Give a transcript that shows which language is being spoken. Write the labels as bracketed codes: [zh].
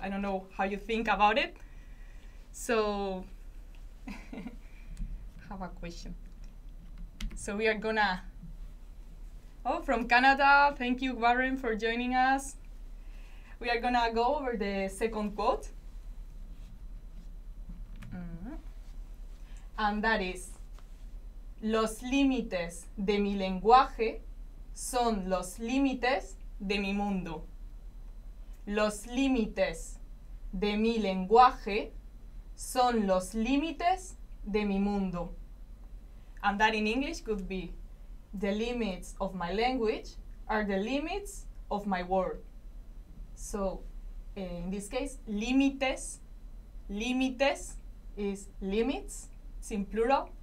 [en] I don't know how you think about it. So have a question. So we are gonna, from Canada, thank you, Warren, for joining us. We are gonna go over the second quote. And that is, [es] los límites de mi lenguaje son los límites de mi mundo. Los límites de mi lenguaje son los límites de mi mundo. [en] And that in English could be, the limits of my language are the limits of my world. So in this case, límites, límites is limits, it's in plural.